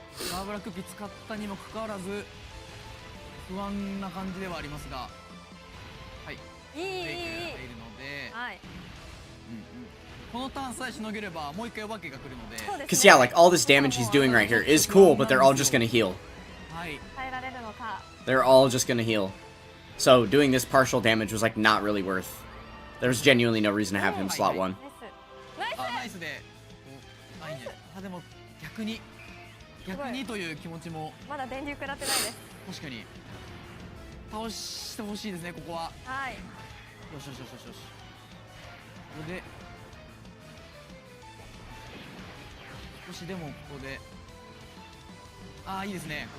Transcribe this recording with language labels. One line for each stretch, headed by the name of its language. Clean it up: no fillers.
Japanese: ガーブラクッキー使ったにもかかわらず不安な感じではありますが、はい、いいいいいいブレイクが入るので、はい。このターンさえしのげればもう一回お化けが来るので、そうです
English: Because yeah, like all this damage he's doing right here is cool, but they're all just gonna heal.
Japanese: はい、耐えられるのか。
English: They're all just gonna heal. So doing this partial damage was like not really worth. There's genuinely no reason to have him slot 1.
Japanese: ナイスナイス。あ、ナイスで、あ、いいんじゃない。あ、でも逆にという気持ちもまだ電流食らってないです。確かに倒してほしいですね、ここは。はい。よしよしよしよしよし。これで少しでもここで、ああ、いいですね。